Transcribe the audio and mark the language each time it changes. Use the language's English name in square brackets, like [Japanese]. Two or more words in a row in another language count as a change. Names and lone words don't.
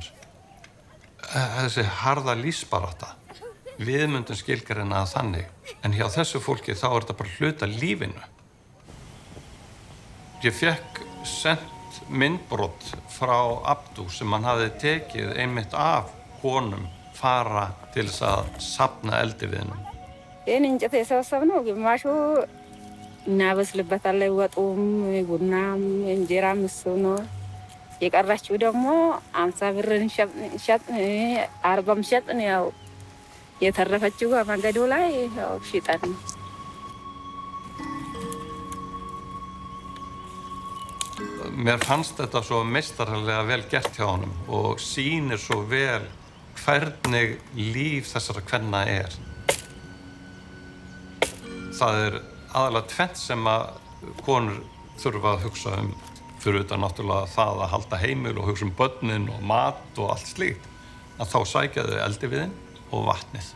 [Icelandic] Þessi harða lífsbarátta, við myndum skilgreina það þannig, en hjá þessu fólki þá er þetta bara hluti af lífinu. Ég fékk sent myndbrot frá Abdu sem hann hafði tekið einmitt af konum fara til þess að safna eldi við hennum. [Amharic] እናበስልበታለን ወጡም ቡናም እንጀራም እሱ ነው። የቀረችው ደግሞ 50 ብር እንሸጥ 40 ሸጥን። ያው የተረፈችው መንገዱ ላይ ያው ሽጠን ነው። [Icelandic] Mér fannst þetta svo meistaralega vel gert hjá honum og sýnir svo vel hvernig líf þessara kvenna er. Það aðalega tvennt sem að konur þurfa að hugsa fyrir utan náttúrulega það að halda heimil og hugsa börnin og mat og allt slíkt, að þá sækja þau eldiviðinn og vatnið.